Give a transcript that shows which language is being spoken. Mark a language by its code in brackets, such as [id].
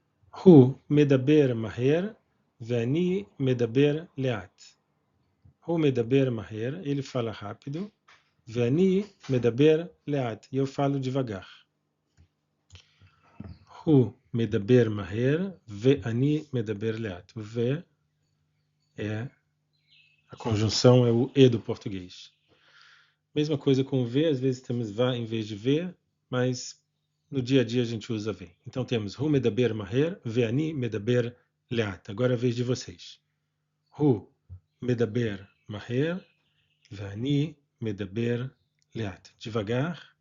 [he] הוא מדבר מהר ואני מדבר לאט. הוא מדבר מהר, [pt] ele fala rápido, [he] ואני מדבר לאט, [pt] eu falo devagar. [he] הוא מדבר מהר ואני מדבר לאט. [pt] O V a conjunção é o E do português. Mesma coisa com o V, às vezes temos vá em vez de V, mas no dia a dia a gente usa V. Então temos [he] Hu medaber maher, ve'ani medaber leat. [pt] Agora é a vez de vocês. [he] Hu medaber maher, ve'ani medaber leat. [pt] Devagar.